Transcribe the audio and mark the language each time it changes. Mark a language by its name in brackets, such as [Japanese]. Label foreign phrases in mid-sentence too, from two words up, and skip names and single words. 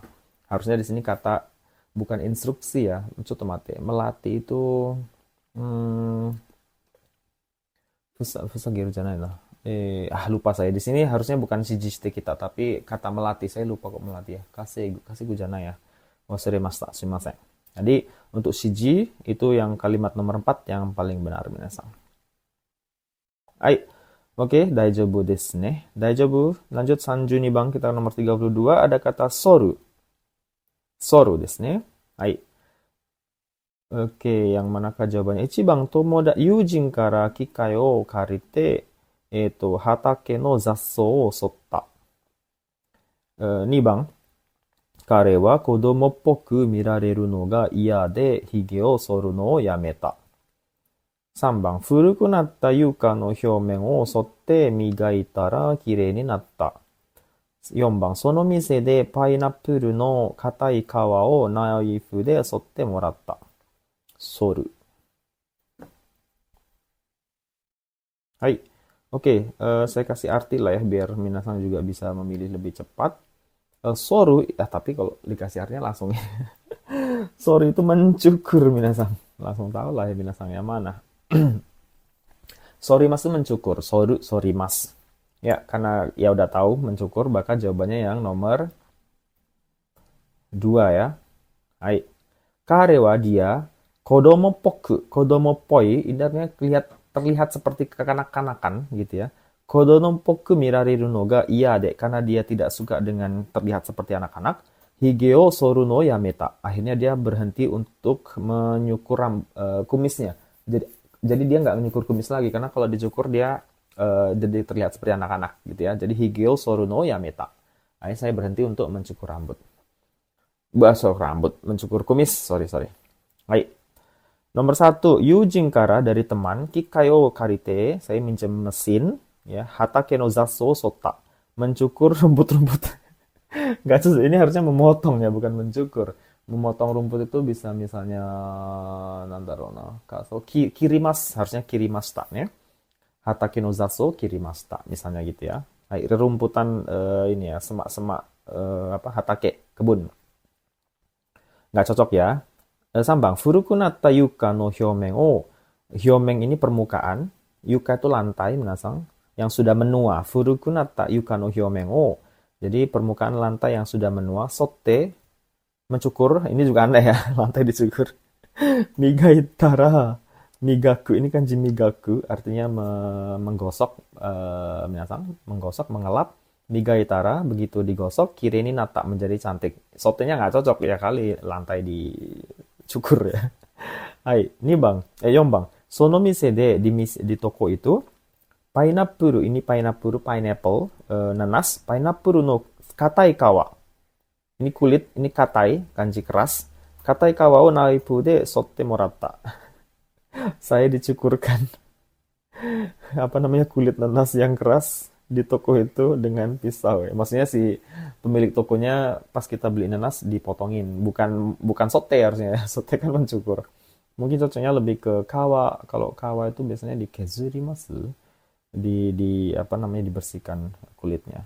[Indonesian] Harusnya di sini kata bukan instruksi ya, melatih itu [Japanese] ふさぎるじゃない [Indonesian] lah. Lupa saya di sini harusnya bukan [Japanese] 指示してきた [Indonesian] tapi kata melatih saya lupa kok melatih ya. Kasih janai ya. [Japanese] 忘れました、すみません. [Indonesian] Jadi untuk shiji itu yang kalimat nomor 4 yang paling benar minasan. Hai. Oke, [Japanese] 大丈夫ですね。大丈夫. [Indonesian] Lanjut 32 bang, kita nomor 32 ada kata soru. [Japanese] 剃るですね。はい. [Indonesian] Oke, yang manakah jawabannya? [Japanese] 一番友人から機械を借りて畑の雑草を剃った. 2 番彼は子供っぽく見られるのが嫌で髭を剃るのをやめた。3番、古くなった床の表面を剃って磨いたら綺麗になった。4番、その店でパイナップルの硬い皮をナイフで剃ってもらった。剃る。Hai. [Indonesian] Oke, saya kasih arti lah ya biar minasan juga bisa memilih lebih cepat. Soru, tapi kalau dikasih artinya langsung ya. Soru itu mencukur minasan. Langsung tahu lah ya minasan yang mana. Sorimas itu mencukur. [Japanese] 剃る、剃ります. [Indonesian] Ya, karena ya udah tahu mencukur, maka jawabannya yang nomor 2 ya. Hai. Karewa dia, [Japanese] 子供っぽく、子供っぽい, [Indonesian] ini artinya terlihat seperti kekanak-kanakan gitu ya. [Japanese] 子供っぽく見られるのが嫌で, [Indonesian] karena dia tidak suka dengan terlihat seperti anak-anak. [Japanese] 髭を剃るのやめた. [Indonesian] Akhirnya dia berhenti untuk menyukur kumisnya. Jadi dia nggak menyukur kumis lagi karena kalau dicukur dia jadi terlihat seperti anak-anak gitu ya. [Japanese] Jadi 髭を剃るのやめた. [Indonesian] Akhirnya saya berhenti untuk mencukur rambut. Mencukur kumis. Sorry. Baik. Nomor 1, [Japanese] 友人から [Indonesian] dari teman, [Japanese] 機械を借りて, [Indonesian] saya minjem mesin. Ya, [Japanese] 畑の雑草剃った, [Indonesian] mencukur rumput-rumput. Nggak susah, ini harusnya memotong ya, bukan mencukur. Memotong rumput itu bisa misalnya [Japanese] なんだろうな、かそ切ります, [Indonesian] harusnya kirimashita ya. [Japanese] 畑の雑草切りました, [Indonesian] misalnya gitu ya. Nah, rerumputan ini ya, semak-semak hatake, kebun. Nggak cocok ya. [Japanese] 3 番、古くなった床の表面を、表面 [Indonesian] ini permukaan, yuka itu lantai, minasang. Yang sudah menua, [Japanese] 古くなった床の表面を. [Indonesian] Jadi permukaan lantai yang sudah menua, sotte, mencukur, ini juga aneh ya, lantai dicukur. [Japanese] 磨いたら、磨く, [Indonesian] ini kan migaku, artinya menggosok, minasang, menggosok, mengelap. Migaitara, begitu digosok, kiri ini nata menjadi cantik. Sottenya nggak cocok ya kali, lantai dicukur ya. [Japanese] はい、4番. その店で, [Indonesian] di toko itu, pineapple, ini pineapple, nanas, [Japanese] パイナップルの硬い皮. [Indonesian] Ini kulit, ini katai, kanji keras. [Japanese] 硬い皮をナイフで剃ってもらった. [Indonesian] Saya dicukurkan kulit nanas yang keras di toko itu dengan pisau. Maksudnya si pemilik tokonya pas kita beli nanas dipotongin, bukan sote harusnya. Sote kan mencukur. Mungkin cocoknya lebih ke kawa. Kalau kawa itu biasanya di kezurimasu, di apa namanya, dibersihkan kulitnya.